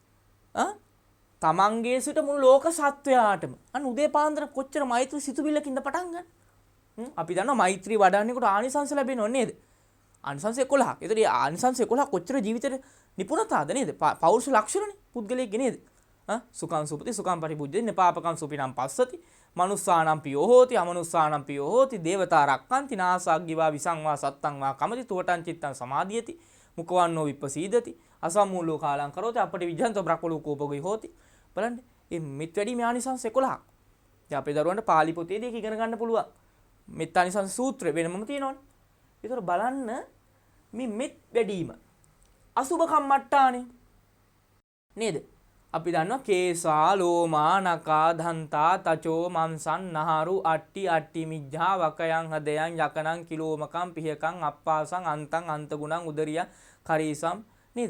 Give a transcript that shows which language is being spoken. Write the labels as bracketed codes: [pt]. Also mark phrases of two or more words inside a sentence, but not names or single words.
[si] තමන්ගේ සිට මුළු ලෝක සත්වයාටම අන්න උදේ පාන්දර කොච්චර මෛත්‍රී සිතුවිල්ලකින්ද පටන් ගන්න. අපි දන්නවා මෛත්‍රී වඩන්නේකොට ආනිසංස ලැබෙනව නේද? ආනිසංස 11ක්. ඒතර මේ ආනිසංස 11 කොච්චර ජීවිතේ නිපුණතාවද නේද? පෞරුෂ ලක්ෂණනේ පුද්ගලයෙක්ගේ නේද? [pi] සුඛං සුපති සුඛං පරිපුජ්ජති පාපකං සුපිනම් පස්සති මනුස්සානම් පියෝ හෝති අමනුස්සානම් පියෝ හෝති දේවතා රක්칸ති නාසග්ගිවා විසංවා සත්තං වා කමති තුවටං චිත්තං සමාධියති මුකවන්නෝ විප්පසීදති අසම්මූලෝ කාලං කරෝති අපටි විජ්ජන්තෝ බ්‍රහ්මලෝකෝපගොයි හෝති. [si] බලන්න මේ මෙත් වැඩිමේ ආනිසංස 11ක්. දැන් අපේ දරුවන්ට පාලි පොතේදී ඒක ඉගෙන ගන්න පුළුවන්. මෙත් ආනිසංස සූත්‍රය වෙනමම තියෙනවනේ. ඒතර බලන්න මේ මෙත් වැඩිම අසුභ කම්මට්ටානේ නේද? අපි දන්නවා [pi] කේසා ලෝමා නකා දන්තා තචෝ මංසන් නහරු අට්ටි අට්ටි මිජ්ජා වකයන් හදයන් යකනං කිලෝමකම් පිහකම් අප්පාසං අන්තං අන්තගුණං උදරිය කරීසම් නේද?